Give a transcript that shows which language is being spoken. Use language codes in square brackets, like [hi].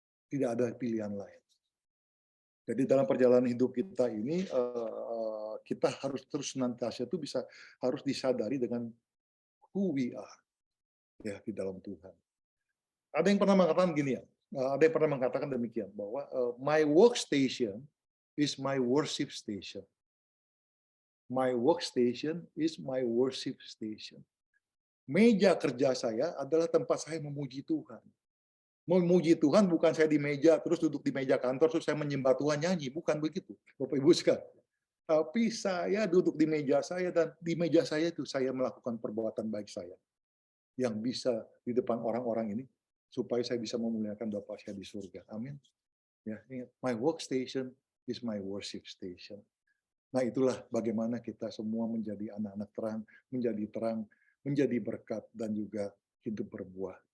[id] Tidak ada pilihan lain. Jadi dalam perjalanan hidup kita ini kita harus terus senantiasa itu harus disadari dengan [en] who we are [id] ya di dalam Tuhan. Ada yang pernah mengatakan gini ya, ada yang pernah mengatakan demikian bahwa [en] my workstation is my worship station. My workstation is my worship station. [id] Meja kerja saya adalah tempat saya memuji Tuhan. Memuji Tuhan bukan saya di meja, terus duduk di meja kantor, terus saya menyembah Tuhan nyanyi. Bukan begitu, Bapak Ibu sekalian. Tapi saya duduk di meja saya, dan di meja saya itu saya melakukan perbuatan baik saya. Yang bisa di depan orang-orang ini, supaya saya bisa memuliakan Bapa saya di surga. Amin. [en] Ya, ingat, my workstation is my worship station. [id] Nah, itulah bagaimana kita semua menjadi anak-anak terang, menjadi berkat, dan juga hidup berbuah.